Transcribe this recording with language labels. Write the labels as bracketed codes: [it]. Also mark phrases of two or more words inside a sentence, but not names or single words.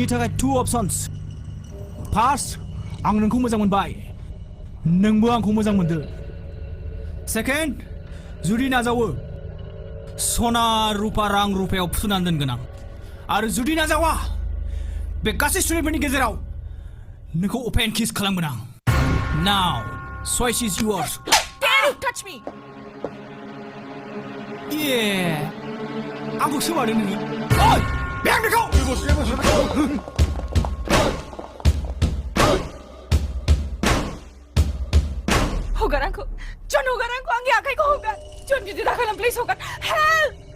[brx] थाखाय 2 options फार्स्ट आं नोंखौ मोजां मोनबाय नोंबो आंखौ मोजां मोनदो सेकेन्ड जुदि नाजावो सना रुपा रां रुपायाव फुनानै दोनगोन आं आरो जुदि नाजावा बे गासै स्टुडेन्टफोरनि गेजेराव नोंखौ [en] open kiss [brx] खालामगोन आं [en] now choice is yours touch me [brx] आंखौ सोबादों नोङो ओइ बें बेखौ हगार आंखौ जन हगार आंखौ आंनि आखाइखौ हगार जन बिदि दाखालाम प्लिज हगार हेल्प